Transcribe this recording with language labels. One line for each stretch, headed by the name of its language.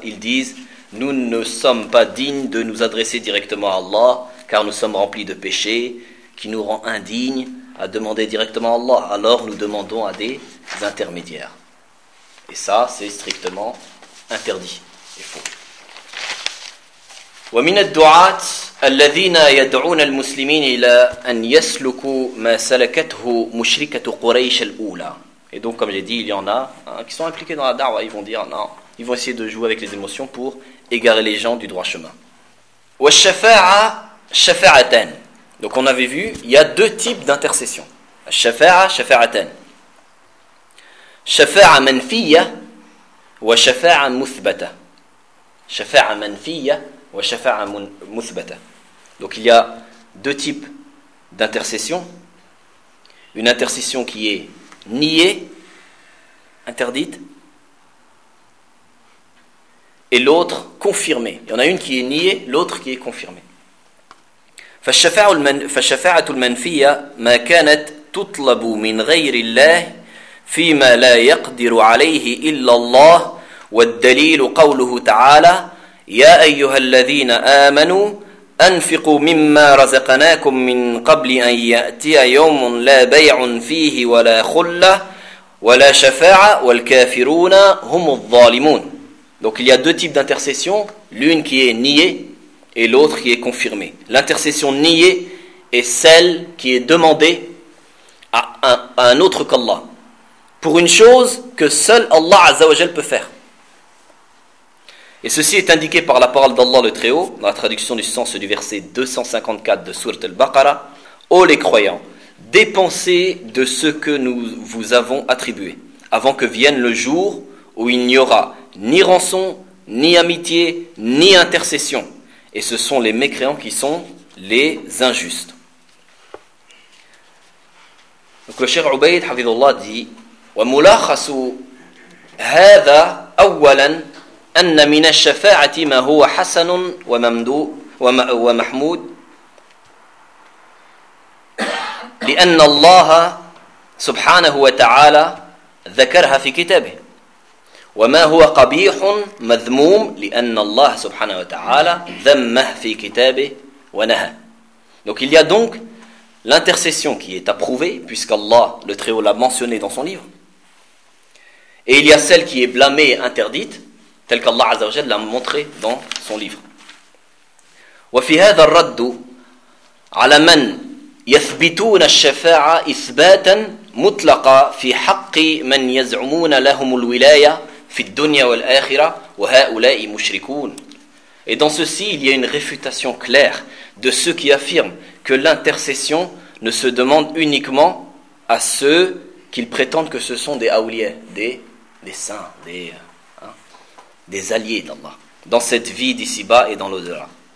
French: Ils disent, nous ne sommes pas dignes de nous adresser directement à Allah, car nous sommes remplis de péchés, qui nous rend indignes à demander directement à Allah. Alors nous demandons à des intermédiaires. Et ça, c'est strictement interdit et faux.
Arabic: ومن الدعاة الذين يدعون المسلمين إلى أن يسلكوا ما سلكته مشركة قريش الأولى.
French: Et donc, comme j'ai dit, il y en a hein, qui sont impliqués dans la da'wah, ils vont dire non, ils vont essayer de jouer avec les émotions pour égarer les gens du droit chemin.
Arabic: والشفاعه شفاعتان.
French: Donc on avait vu, il y a deux types d'intercession.
Arabic: الشفاعه شفاعتان. شفاعه منفيه وشفاعه مثبته. شفاعه منفيه وشفاعه مثبته.
French: Donc il y a deux types d'intercession. Une intercession qui est niée, interdite, et l'autre confirmée. Il y en a une qui est niée, l'autre qui est confirmée.
Arabic: فالشفاعه المنفيه ما كانت تطلب من غير الله فيما لا يقدر عليه الا الله والدليل قوله تعالى يا ايها الذين امنوا انفقوا مما رزقناكم من قبل ان ياتي يوم لا بيع فيه ولا خله ولا شفاعه والكافرون هم الظالمون.
French: Donc il y a deux types d'intercession, l'une qui est niée et l'autre qui est confirmée. L'intercession niée est celle qui est demandée à un autre qu'Allah pour une chose que seul Allah Azza wa Jal peut faire. Et ceci est indiqué par la parole d'Allah le Très-Haut, dans la traduction du sens du verset 254 de Sourate al-Baqarah. Ô les croyants, dépensez de ce que nous vous avons attribué, avant que vienne le jour où il n'y aura ni rançon, ni amitié, ni intercession. Et ce sont les mécréants qui sont les injustes. Donc le cheikh Ubayd, hafidhullah, dit
Arabic: « Wa mulakhasu hadha awwalan » أن من الشفاعة ما هو حسن ومحمود لأن الله سبحانه وتعالى ذكرها في كتابه وما هو قبيح مذموم لأن الله سبحانه وتعالى ذمه في كتابه ونهى.
French: Donc il y a donc l'intercession qui est approuvée puisqu'Allah le Très-Haut l'a mentionné dans son livre, et il y a celle qui est blâmée et interdite tel qu'Allah Azza wa Jalla l'a montré dans son livre.
Arabic: وفي هذا الرد على من يثبتون الشفاعة إثباتا مطلقا في حق من يزعمون لهم الولاية في الدنيا والآخرة وهؤلاء مشركون.
French: Et dans ceci, il y a une réfutation claire de ceux qui affirment que l'intercession ne se demande uniquement à ceux qu'ils prétendent que ce sont des awliyas, des saints, des alliés d'Allah, dans cette vie d'ici-bas et dans l'au-delà.